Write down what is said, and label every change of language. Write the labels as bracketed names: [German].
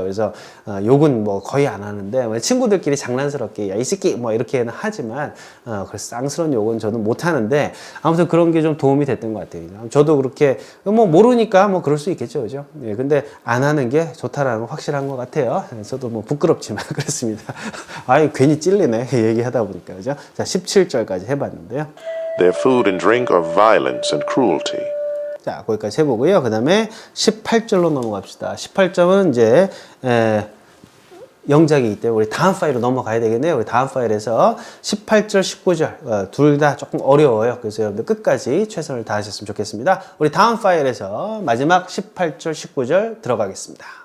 [Korean] 그래서 욕은 뭐 거의 안 하는데 친구들끼리 장난스럽게 야 이 새끼 뭐 이렇게는 하지만 그래서 쌍스러운 욕은 저는 못 하는데 아무튼 그런 게 좀 도움이 됐던 것 같아요. 저도 그렇게 뭐 모르니까 뭐 그럴 수 있겠죠, 그죠? 예, 근데 안 하는 게 좋다라는 건 확실한 것 같아요. 저도 뭐 부끄럽지만 그렇습니다. 아이 괜히 찔리네 얘기하다 보니까 그죠? 자 17절까지 해봤는데요. [English] Their food and drink are violence and cruelty. [Korean] 자 거기까지 해보고요. 그 다음에 18절로 넘어갑시다. 18절은 이제 영작이기 때문에 우리 다음 파일로 넘어가야 되겠네요. 우리 다음 파일에서 18절, 19절 둘 다 조금 어려워요. 그래서 여러분들 끝까지 최선을 다하셨으면 좋겠습니다. 우리 다음 파일에서 마지막 18절, 19절 들어가겠습니다.